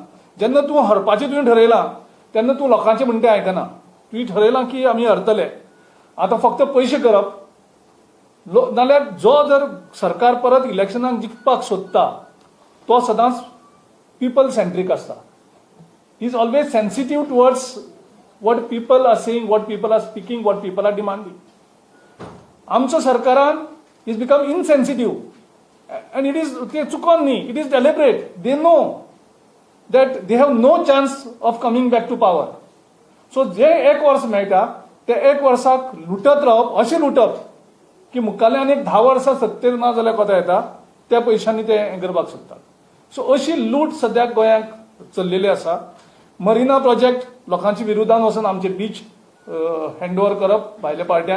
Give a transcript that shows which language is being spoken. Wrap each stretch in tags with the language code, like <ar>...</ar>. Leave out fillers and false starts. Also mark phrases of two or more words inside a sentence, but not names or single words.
<kok>जेन्ना तूं हरपाचें तुवें ठरयलां तेन्ना तूं लोकांचें म्हणटा आयकना. तुवें ठरयलां की आमी हरतले, आतां फक्त पयशे करप. नाल्यार जो जर सरकार परत इलेक्शनाक जिखपाक सोदता तो सदांच पीपल सेंट्रीक आसता.</kok> <en>is always sensitive towards what people are saying, what people are speaking, what people are demanding.</en> <kok>आमच्या सरकारान</kok> <en>is become insensitive and it is</en> <kok>ते चुकोन न्ही,</kok> <en>it is deliberate. They know that they have no chance of coming back to power.</en> <kok>So जे 1 वर्स मेळटा ते 1 वर्साक लुटत रावप, अशें लुटप की मुखाल्ले आनी 10 वर्सां सत्तेर ना जाल्यार कोता येता त्या पयशांनी ते हें करपाक सोदतात. सो अशी लूट सद्याक गोंयांक चल्लेली आसा. मरिना प्रोजेक्ट लोकांच्या विरोधान वचून आमचे</kok> <en>beach handover</en> <kok>करप भायल्या पार्ट्यांक.</kok>